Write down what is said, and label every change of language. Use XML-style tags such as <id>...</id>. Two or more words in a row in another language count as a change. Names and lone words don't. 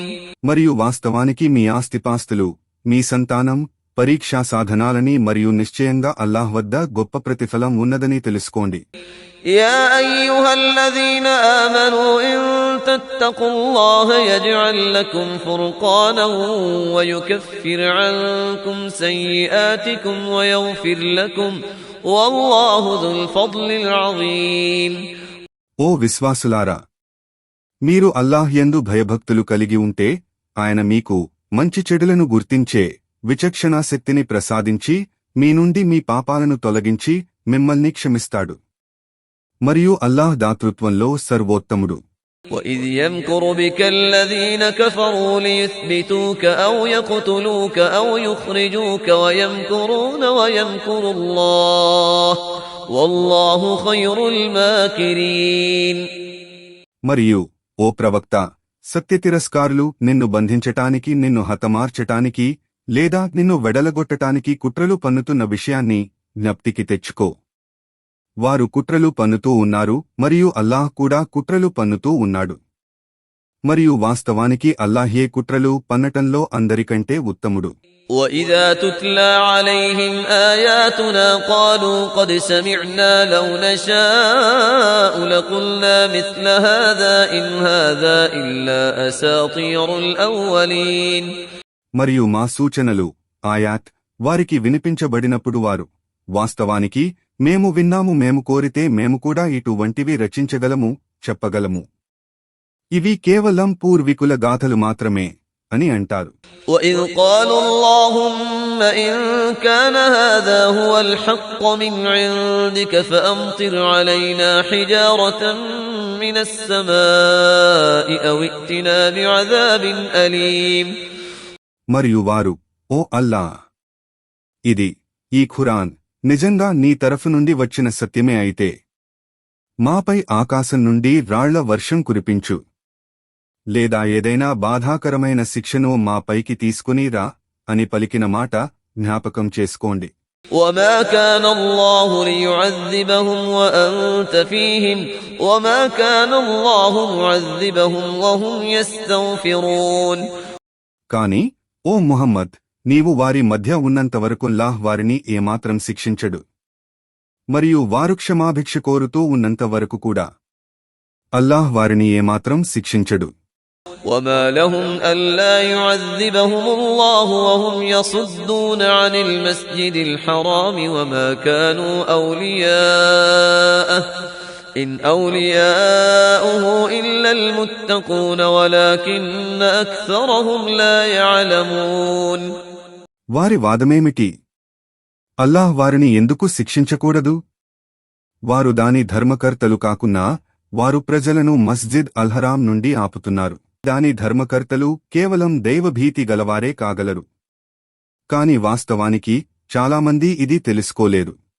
<te>మరియు వాస్తవానికి మీ ఆస్తిపాస్తులు మీ సంతానం పరీక్షా సాధనాలని మరియు నిశ్చయంగా అల్లాహ్ వద్ద గొప్ప ప్రతిఫలం ఉన్నదని తెలుసుకోండి.</te> <ar>يا أيها الذين آمنوا إن تتقوا الله يجعل لكم فرقانا ويكفر عنكم سيئاتكم ويغفر لكم والله ذو الفضل العظيم.</ar> <te>ఓ విశ్వాసులారా, మీరు అల్లాహ్ యందు భయభక్తులు కలిగి ఉంటే ఆయన మీకు మంచి చెడులను గుర్తించే విచక్షణాశక్తిని ప్రసాదించి మీ నుండి మీ పాపాలను తొలగించి మిమ్మల్ని క్షమిస్తాడు. మరియు అల్లాహ్ దాతృత్వంలో సర్వోత్తముడు.</te> <ar>وَإِذْ يَمْكُرُ بِكَ الَّذِينَ كَفَرُوا لِيُثْبِتُوكَ أَوْ يَقْتُلُوكَ أَوْ يُخْرِجُوكَ وَيَمْكُرُونَ وَيَمْكُرُ اللَّهُ وَاللَّهُ خَيْرُ الْمَاكِرِينَ.</ar> <te>మరియు ఓ ప్రవక్త, సత్యతిరస్కారులు నిన్ను బంధించటానికి నిన్ను హతమార్చటానికి లేదా నిన్ను వెడలగొట్టటానికి కుట్రలు పన్నుతున్న విషయాన్ని జ్ఞప్తికి తెచ్చుకో. వారు కుట్రలు పన్నుతూ ఉన్నారు మరియు అల్లాహ్ కూడా కుట్రలు పన్నుతూ ఉన్నాడు. మరియు వాస్తవానికి అల్లాహే కుట్రలు పన్నటంలో అందరికంటే ఉత్తముడు.</te> <ar>وَإِذَا تُتْلَى عَلَيْهِمْ آيَاتُنَا قَالُوا قَدْ سَمِعْنَا لَوْ نَشَاءُ لَقُلْنَا مِثْلَ هَذَا إِنْ هَذَا إِلَّا أَسَاطِيرُ الْأَوَّلِينَ.</ar> <te>మరియు మా సూచనలు ఆయాత్ వారికి వినిపించబడినప్పుడు వారు, వాస్తవానికి మేము విన్నాము, మేము కోరితే మేము కూడా ఇటువంటివి రచించగలము, చెప్పగలము. ఇవి కేవలం పూర్వీకుల గాథలు మాత్రమే అని అంటారు.</te> <ar>وَإِذْ قَالُوا اللَّهُمَّ إِن كَانَ هَذَا هُوَ الْحَقَّ مِنْ عِندِكَ فَأَمْطِرْ عَلَيْنَا حِجَارَةً مِنَ السَّمَاءِ أَوْ ائْتِنَا بِعَذَابٍ أَلِيمٍ.</ar> <te>మరియు వారు, ఓ అల్లా, ఇది ఈ ఖురాన్ నిజంగా నీ తరఫు నుండి వచ్చిన సత్యమే అయితే మాపై ఆకాశం నుండి రాళ్ల వర్షం కురిపించు, లేదా ఏదైనా బాధాకరమైన శిక్షను మాపైకి తీసుకుని రా అని పలికిన మాట జ్ఞాపకం చేసుకోండి.</te> <ar>وَمَا كَانَ اللَّهُ لِيُعَذِّبَهُمْ وَأَنْتَ فِيهِمْ وَمَا كَانَ اللَّهُ مُعَذِّبَهُمْ وَهُمْ يَسْتَغْفِرُونَ.</ar> <te>కాని ఓ ముహమ్మద్, నీవు వారి మధ్య ఉన్నంతవరకు అల్లాహ్ వారిని ఏమాత్రం శిక్షించడు, మరియు వారు క్షమాభిక్ష కోరుతూ ఉన్నంతవరకు కూడా అల్లాహ్ వారిని ఏమాత్రం శిక్షించడు.</te> <ar>وَمَا لَهُمْ أَلَّا يُعَذِّبَهُمُ اللَّهُ وَهُمْ يَصُدُّونَ عَنِ الْمَسْجِدِ الْحَرَامِ وَمَا كَانُوا أَوْلِيَاءَهُ إِنْ أَوْلِيَاؤُهُ إِلَّا الْمُتَّقُونَ وَلَكِنَّ أَكْثَرَهُمْ لَا يَعْلَمُونَ.</ar> <te>వారి వాదమేమిటి? అల్లాహ్ వారిని ఎందుకు శిక్షించకూడదు? వారు దాని ధర్మకర్తలు కాకున్నా వారు ప్రజలను మస్జిద్ అల్హరాం నుండి ఆపుతున్నారు. దాని ధర్మకర్తలు కేవలం దైవభీతి గలవారే కాగలరు. కాని వాస్తవానికి చాలామంది ఇది తెలుసుకోలేరు.</te>